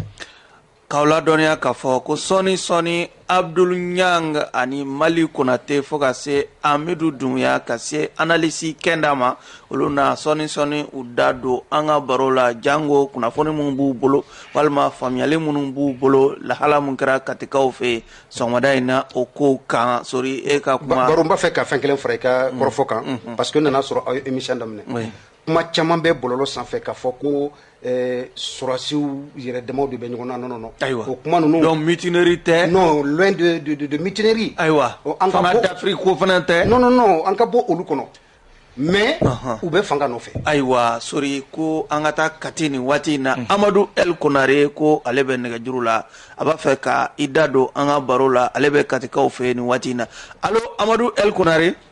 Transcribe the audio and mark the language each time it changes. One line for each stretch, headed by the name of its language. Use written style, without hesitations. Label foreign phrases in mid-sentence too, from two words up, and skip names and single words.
Bambara: K'aw ladɔnniya k'a fɔ ko sɔni Abdul Nyang ani Mali Konate fo ka se Amidu Dunbuya ka se analyse kɛnda ma olu na sɔni u da don an ka baro la jango kunnafoni minnu b'u bolo walima faamuyali minnu b'u bolo lahala min kɛra Katikaw fɛ sɔgɔmada in na o ko kan sori e ka kuma. Baro n b'a fɛ ka fɛn kelen fara i ka kɔrɔfɔ kan
French: parce que
Bambara: n nana sɔrɔ aw ye émission daminɛ kuma caman bɛ bɔlɔlɔ sanfɛ k'a fɔ ko sɔrɔdasiw yɛrɛ damaw de bɛ ɲɔgɔn na non ayiwa o kuma ninnu donc mutinerie tɛ
French: non loin de mutinerie
Bambara: ayiwa fanga d'Afrique ko fana tɛ non an ka bɔ olu kɔnɔ mais u bɛ fanga nɔfɛ ayiwa sori ko an ka taa Kati nin waati in na Amadu El Konare ko ale bɛ nɛgɛjuru la a b'a fɛ ka i da don an ka baro la ale bɛ Katikaw fɛ nin waati in na allo Amadu El Konare